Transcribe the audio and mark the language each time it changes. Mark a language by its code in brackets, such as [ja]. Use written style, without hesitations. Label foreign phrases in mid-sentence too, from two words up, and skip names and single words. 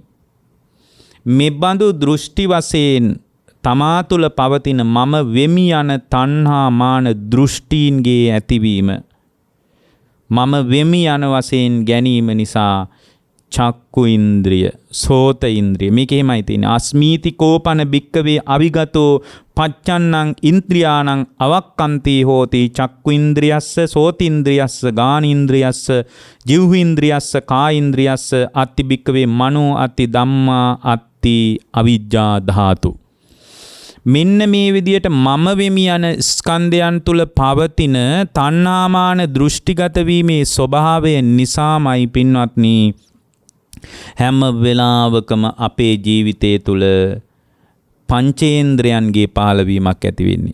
[si] මේ බඳු දෘෂ්ටි වශයෙන් තමා තුළ පවතින මම වෙමි යන තණ්හා මාන දෘෂ්ටීන්ගේ ඇතිවීම, මම වෙමි යන වශයෙන් ගැනීම නිසා [pi] චක්කු ඉන්ද්‍රිය, සෝත ඉන්ද්‍රිය, [si] මේක එහෙමයි තියෙන්නේ. [pi] අස්මීති කෝපන භික්කවේ අවිගතෝ පච්චන්නං ඉන්ද්‍රියාණං අවක්කන්ති හෝති චක්කු ඉන්ද්‍රියස්ස, සෝත ඉන්ද්‍රියස්ස, ගාන ඉන්ද්‍රියස්ස, ජීව ඉන්ද්‍රියස්ස, කාය ඉන්ද්‍රියස්ස අත්ති භික්කවේ මනෝ අත්ති ධම්මා අත්ති අවිජ්ජා ධාතු. [si] මෙන්න මේ විදියට මම වෙමි යන ස්කන්ධයන් තුල පවතින තණ්හාමාන දෘෂ්ටිගත වීමේ ස්වභාවය නිසාමයි පින්වත්නි හැම වෙලාවකම අපේ ජීවිතය තුල පංචේන්ද්‍රයන්ගේ පහළවීමක් ඇති වෙන්නේ.